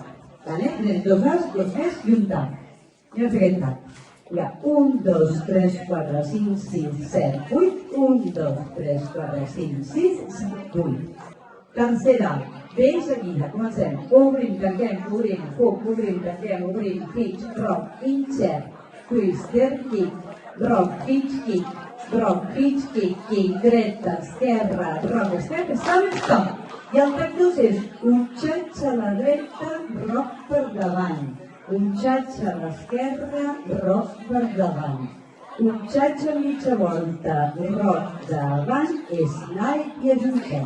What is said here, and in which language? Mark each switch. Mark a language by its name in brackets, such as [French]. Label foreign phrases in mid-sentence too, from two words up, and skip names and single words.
[Catalan] Anem dos As, dos més i un tap. Anem a fer aquest tap. Hi ha 1, 2, 3, 4, 5, 6, 7, 8. 1, 2, 3, 4, 5, 6, 7, 8. Tercera, bé seguida, comencem. Obrim, tanquem, obrim, hook, obrim, tanquem, obrim, [English] hitch, rock, in, chair, twister, kick, rock, hitch, kick [Catalan] dreta, esquerra, [English] rock, step, stomp. [Catalan] I el tap 2 és un xatx a la dreta, rock per davant. Un xatx a l'esquerra, rock per davant. Un xatx a mitja volta, rock davant, slide i ajuntem.